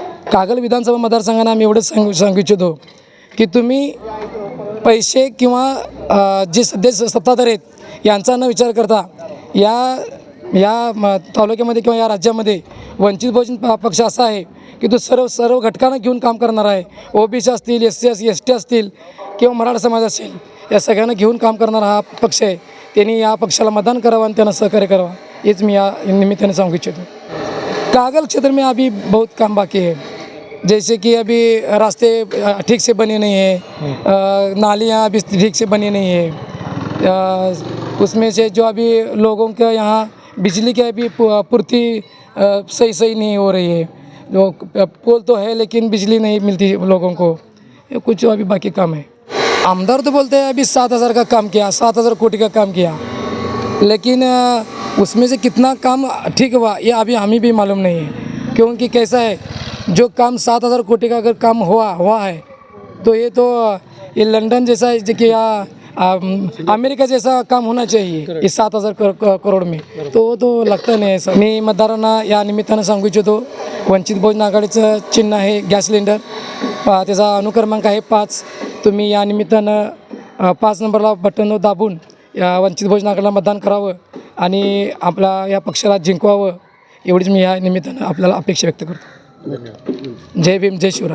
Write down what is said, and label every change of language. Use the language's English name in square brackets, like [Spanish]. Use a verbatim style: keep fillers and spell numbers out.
[Marathi] कागल विधानसभा मतदारसंघांना आम्ही एवढंच सांगू सांगू इच्छितो की तुम्ही पैसे किंवा अ, जे सध्या स- सत्ताधारी आहेत यांचा न विचार करता या या म- तालुक्यामध्ये किंवा या राज्यामध्ये वंचित बहुजन प- पक्ष असा आहे की तो सर्व सर्व घटकांना घेऊन काम करणार आहे. ओबीसी असतील, S C S S T असतील किंवा मराठा समाज असेल, या सगळ्यांना घेऊन काम करणारा हा पक्ष आहे. त्यांनी या पक्षाला मतदान करावं आणि त्यांना सहकार्य करावं हेच मी या निमित्ताने सांगू इच्छितो. [Hindi] कागल क्षेत्र में अभी बहुत काम बाकी है, जैसे कि अभी रास्ते अ, ठीक से बने नहीं है, अ, नालियाँ अभी ठीक से बनी नहीं है, अ, उसमें से जो अभी लोगों के यहाँ बिजली की अभी पू- पूर्ति अ, सही सही नहीं हो रही है, जो अ, पोल तो है लेकिन बिजली नहीं मिलती लोगों को, ये कुछ अभी बाकी काम है. आमदार तो बोलते हैं अभी सात हज़ार का काम किया, सात हज़ार कोटी का काम किया, लेकिन अ, उसमें से कितना काम ठीक हुआ ये अभी हमें भी मालूम नहीं है क्योंकि कैसा है जो काम सात हज़ार कोटी का अगर काम हुआ हुआ है तो ये तो अ, ये लंदन जैसा है जो कि या अम, अमेरिका जैसा काम होना चाहिए इस सात हजार करो- करो- करोड में, तो वो तो लगता [Marathi] नाही असं. मी मतदारांना या निमित्तानं सांगू इच्छितो वंचित बहुजन आघाडीचं चिन्ह आहे गॅस सिलेंडर, अ, त्याचा अनुक्रमांक आहे पाच. तुम्ही या निमित्तानं अ, पाच नंबरला बटन दाबून या वंचित बहुजन आघाडीला मतदान करावं आणि आपला या पक्षाला जिंकवावं एवढीच मी या निमित्तानं आपल्याला अपेक्षा व्यक्त करतो. जय भीम, जय शिवराय.